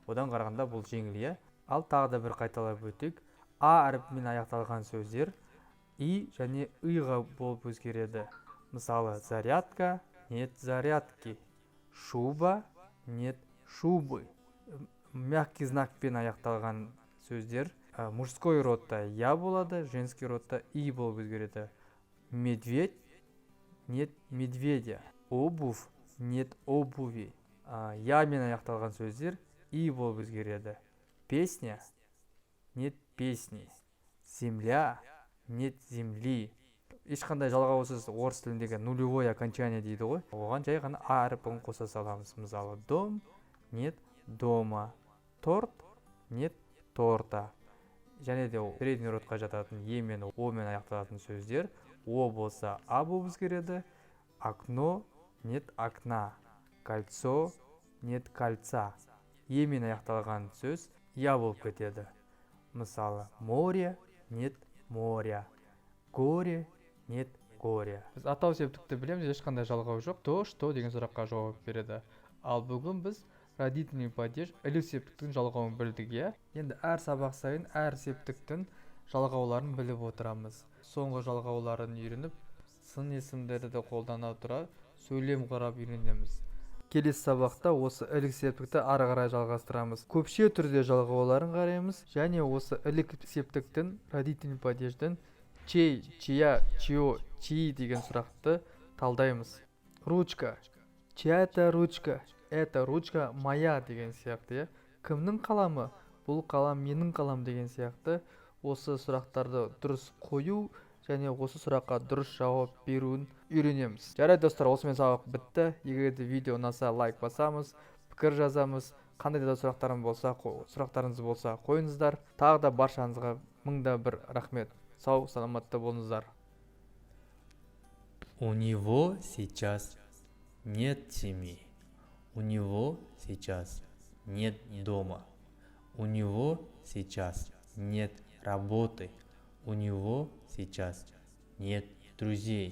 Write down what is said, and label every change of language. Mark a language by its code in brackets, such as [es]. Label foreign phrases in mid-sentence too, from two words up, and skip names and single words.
[kk] Одан қарағанда бұл жеңіл, иә. Ал тағы да бір қайталап өтейік. А әріпімен аяқталған сөздер и және ыйға болып өзгереді. Мысалы, зарядка, [ru] нет зарядки. Шуба, нет шубы. Мягкий знакпен [kk] аяқталған сөздер [ru] мужской родта [kk] я болады, [ru] женский родта [kk] и болып өзгереді. [ru] Медведь, нет медведя. Обувь, нет обуви. [kk] Ямен аяқталған сөздер и болып өзгереді. [ru] Песня, нет песни. Земля, нет земли. [kk] Ешқандай жалғаусыз орыс тіліндегі [ru] нулевой окончание [kk] дейді ғой. Оған жай ғана а әріпін қоса саламыз. Мысалы, [ru] дом, нет дома. Торт, нет торта. [kk] Және де [ru] средний родқа [kk] жататын е мен о мен аяқталатын сөздер о болса а болып өзгереді. [ru] Окно, нет окна. Кольцо, нет кольца. [kk] Е мен аяқталған сөз я болып кетеді. Мысалы, [ru] море, нет моря. Горе, нет горя. [kk] Біз атау септікті білеміз, ешқандай жалғау жоқ. [ru] То, что [kk] деген сұраққа жауап береді. Ал бүгін біз [ru] родительный падеж [kk] ілік септіктің жалғауын білдік, иә? Енді әр сабақ сайын әр септіктің жалғауларын біліп отырамыз. Соңғы жалғауларын үйреніп, сын есімдерді қолдана тұра сөйлем қарап үйренеміз. Келесі сабақта осы ілік септікті ары қарай жалғастырамыз. Көпше түрде жалғауларын қараймыз және осы ілік септіктің [ru] родительный падеждің чей, чья, чье, чьи [kk] деген сұрақты талдаймыз. Ручка. [ru] Чья это ручка? Это ручка моя [kk] деген сияқты. Кімнің қаламы? Бұл қалам менің қалам деген сияқты. Осы сұрақтарды дұрыс қою және осы сұраққа дұрыс жауап беруін үйренеміз. Жарайды достар, осымен сабақ бітті. Егер де видео ұнаса лайк басамыз, пікір жазамыз. Қандай да сұрақтарыңыз болса қойыңыздар. Тағы да баршаңызға мыңда бір рахмет. Сау, саламатта болыңыздар. [ru] У него сейчас нет семьи. У него сейчас нет дома. У него сейчас нет работы. У него сейчас нет друзей.